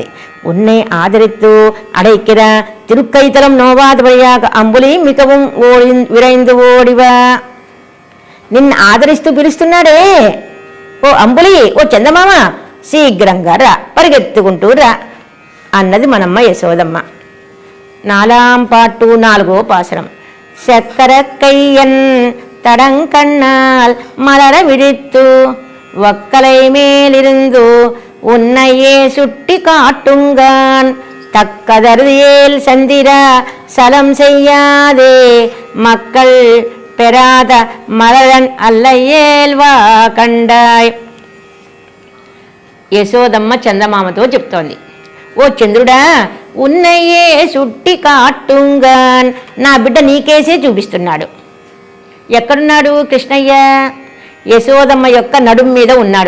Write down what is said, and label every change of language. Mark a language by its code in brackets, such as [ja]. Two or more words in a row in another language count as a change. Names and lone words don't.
[ta] உன்னை ஆதரித்து அழைக்கிற திருக்கைத்தலம் நோவாதபடியாக அம்புலி மிகவும் விரைந்து ஓடிவா. [te] నిన్ను ఆదరిస్తూ పిలుస్తున్నాడే, ఓ అంబులి, ఓ చందమామ, శీఘ్రంగా రా, పరిగెత్తుకుంటూ రా అన్నది మనమ్మ యశోదమ్మ. 4వ పాటు 4వ పాసురం. [ta] சக்கரக் கையன் தடங்கண்ணால் மலர விழித்து வக்கலை மேலிருந்து உன்னையே சுட்டி காட்டுங்கான் தக்கதருதியேல் சந்திரா சலம் செய்யாதே மக்கள் பெறாத மலரன் அல்லయేల్వా కండాయ్. [te] యశోదమ్మ చందమామతో చెప్తోంది, ఓ చంద్రుడా, [ta] உன்னையே சுட்டி காட்டுங்கான், [te] నా బిడ్డ నీకేసే చూపిస్తున్నాడు. ఎక్కడున్నాడు కృష్ణయ్య? యశోదమ్మ యొక్క నడుము మీద ఉన్నాడు.